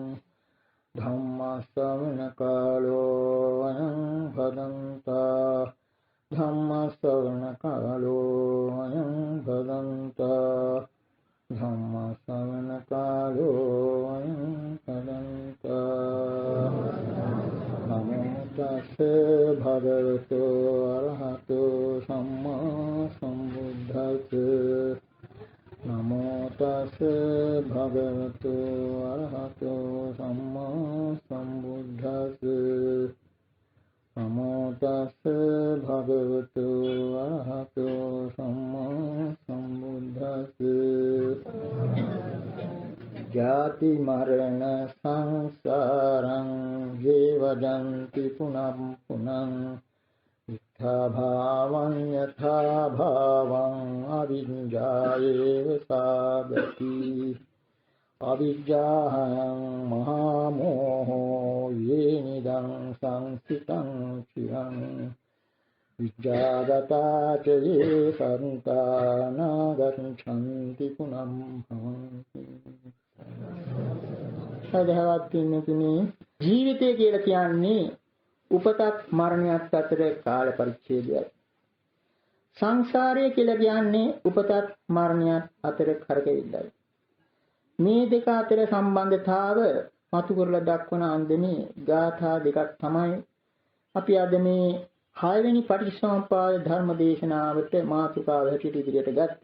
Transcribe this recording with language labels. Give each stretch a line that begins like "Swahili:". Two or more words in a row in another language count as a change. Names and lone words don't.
Pali: धम्मश्रवणकालो अयं भदन्ता धम्मश्रवणकालो अयं भदन्ता धम्मश्रवणकालो अयं भदन्ता नमो तस्स भगवतो अरहतो सम्मा सम्बुद्धस्स नमो तस्स भगवतो अरहतो सम्मा सम्बुद्धस्स नमो तस्स भगवतो अरहतो सम्मा सम्बुद्धस्स जाति मरण संसारं जीवजन्ति पुनः पुनः इत्था भावं यथा भावं अविद्यायैव साधति अविद्याहं महामोहो येनिदं संस्थितं चिरं विद्यागता च ये सन्ता न गच्छन्ति पुनः भवन्ति.
Sinhala: සදහවත් පින්තුනි, ජීවිතය කියලා කියන්නේ උපතත් මරණයත් අතර කාල පරිච්ඡේදයයි. සංසාරය කියලා කියන්නේ උපතත් මරණයත් අතර කරකැවිල්ලයි. මේ දෙක අතර සම්බන්ධතාව මතු කරලා දක්වන අන්දමේ ගාථා දෙකක් තමයි අපි අද මේ 6 වෙනි පටිච්චසමුප්පාද ධර්ම දේශනාවට මාතෘකාව හැටියට ඉදිරියට ගත්තේ.